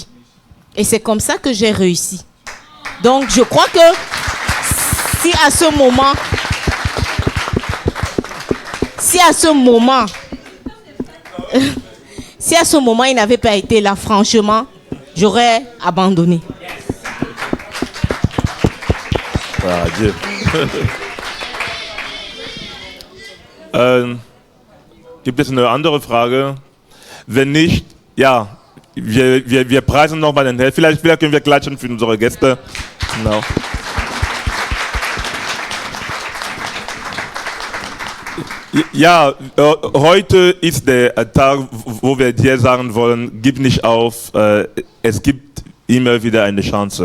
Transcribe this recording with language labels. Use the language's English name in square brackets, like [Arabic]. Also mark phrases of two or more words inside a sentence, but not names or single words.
[French] Et c'est comme ça que j'ai réussi. Donc je crois que si à ce moment il n'avait pas été là, franchement, j'aurais abandonné. Ah, Dieu. [German] Gibt es eine andere Frage? Wenn nicht, ja, wir preisen nochmal den Herrn. Vielleicht können wir klatschen für unsere Gäste. Genau. Ja, heute ist der Tag, wo wir dir sagen wollen, gib nicht auf, es gibt immer wieder eine Chance.